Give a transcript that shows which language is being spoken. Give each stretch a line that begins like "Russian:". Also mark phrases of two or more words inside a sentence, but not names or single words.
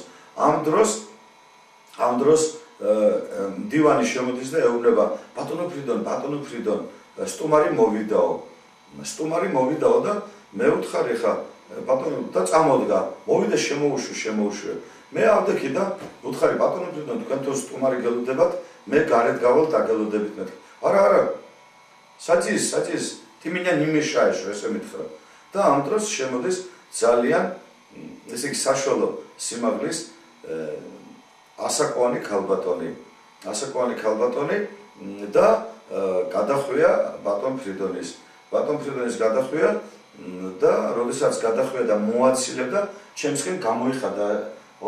Georgian: ამ დროს მდივანი შემოდის და ეუბნება, ბატონო ფრიდონ, სტუმარი მოვიდაო და მე ვთხარი ხა ბატონო და წამოდგა, მოვიდა შემოუშვე. მე ავდექი და ვთხარი ბატონო ფრიდონ, თქვენ თო სტუმარი გელოდებათ, მე გარეთ გავალ დაგელოდებით მე. არა, საჭის,
Russian: ты меня не мешаешь,
Georgian: ესე მითხრა. და ამ დროს შემოდის ძალიან ესე იგი საშუალო სიმაღლის ასაკოვანი ქალბატონი და გადახვია ბატონ ფრიდონის გადახვია და როდესაც გადახვია და მოაცილებდა ჩემსკენ გამოიხადაო